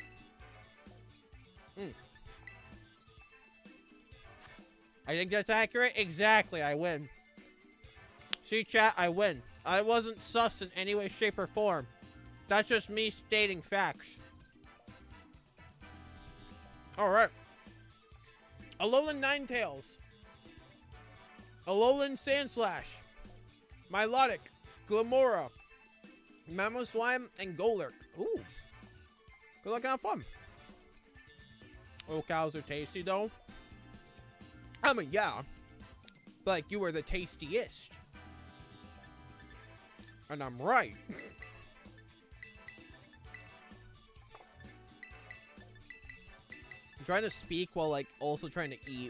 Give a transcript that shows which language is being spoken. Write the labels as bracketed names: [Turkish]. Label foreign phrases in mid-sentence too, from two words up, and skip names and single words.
[English] I think that's accurate. Exactly, I win. See, chat, I win. I wasn't sus in any way, shape, or form. That's just me stating facts. Alright. Alolan Ninetales. Alolan Sandslash. Milotic. Glamora. Mamoswine and Golurk. Ooh. Good luck and have fun. Oh, cows are tasty, though. I mean, yeah. Like, you were the tastiest. And I'm right. I'm trying to speak while, like, also trying to eat.